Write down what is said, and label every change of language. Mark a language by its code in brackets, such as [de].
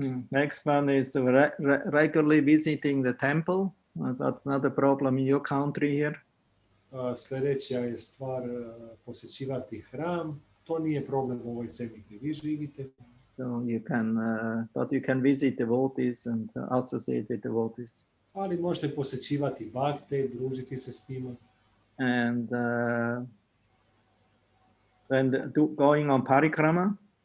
[en] Next one is regularly visiting the temple. That's not a problem in your country here. [hr] Sljedeća je stvar posjećivati hram. To nije problem u ovoj zemlji gdje vi živite. [en] So but you can visit devotees and associate with devotees. [hr] Ali možete posjećivati bhakte, družiti se s njima. [en] And then going on parikrama.